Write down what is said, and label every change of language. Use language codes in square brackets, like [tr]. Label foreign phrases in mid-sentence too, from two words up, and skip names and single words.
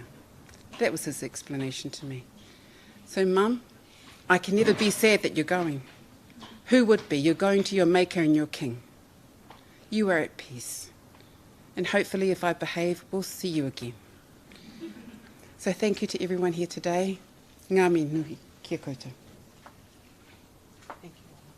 [en] That was his explanation to me. So, Mum, I can never be sad that you're going. Who would be? You're going to your Maker and your King. You are at peace. And hopefully, if I behave, we'll see you again. So thank you to everyone here today. [mi] Ngā mihi, kia koutou. [en] Thank you.